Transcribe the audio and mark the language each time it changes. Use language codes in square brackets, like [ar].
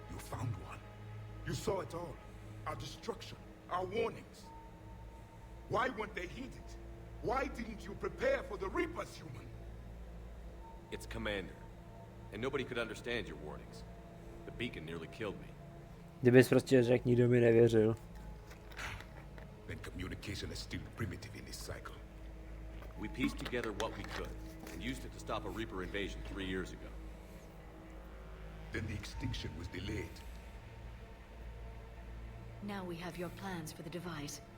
[en] found one. You saw it all. Our destruction, our warnings. Why weren't they heeded? Why didn't you prepare for the Reapers, human? It's Commander. And nobody could understand your warnings. The beacon nearly killed me. [cs] Kdybys prostě řekl, nikdo mi nevěřil. [en] Then communication is still primitive in this cycle. We pieced together what we could, and used it to stop a Reaper invasion 3 years ago. Then the extinction was delayed. Now we have your plans for the device.